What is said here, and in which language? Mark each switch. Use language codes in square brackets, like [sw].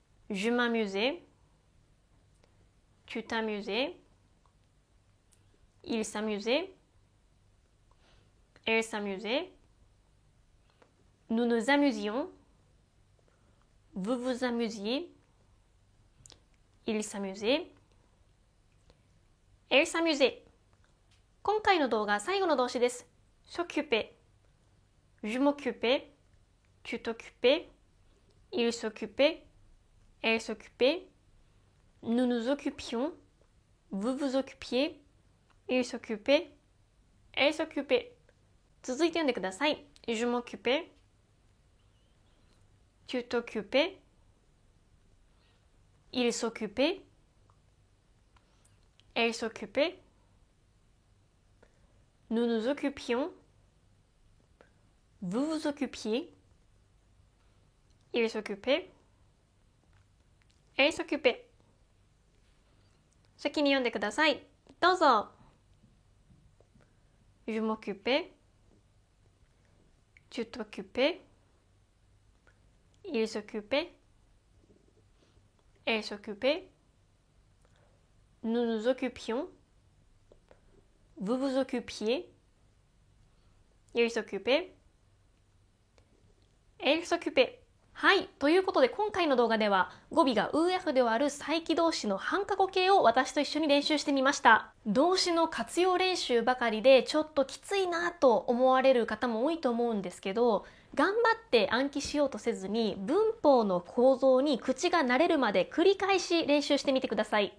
[fr] Je m'amusais, tu t'amusais, il s'amusait, elle s'amusait, nous nous amusions, vous vous amusiez, il s'amusait, elle s'amusait。 [ja] 今回の動画、最後の動詞です。 [fr] s'occuper, je m'occupais, tu t'occupais, il s'occupait, elle s'occupait, nous nous occupions, vous vous occupiez, il s'occupait, elle s'occupait。 [ja] 続いて読んでください。 [fr] Je m'occupais, tu t'occupais, il s'occupait, elle s'occupait, nous nous occupions, vous vous occupiez, il s'occupait, elle s'occupait。 [ja] 先に読んでください。どうぞ。 [fr] Je m'occupais, tu t'occupais, il s'occupait, elle s'occupait, nous nous occupions, vous vous occupiez, il s'occupait, elle s'occupait。 [ja] はい。ということで今回の動画では語尾が UF である再起動詞の半過去形を私と一緒に練習してみました。動詞の活用練習ばかりでちょっときついなと思われる方も多いと思うんですけど、頑張って暗記しようとせずに文法の構造に口が慣れるまで繰り返し練習してみてください。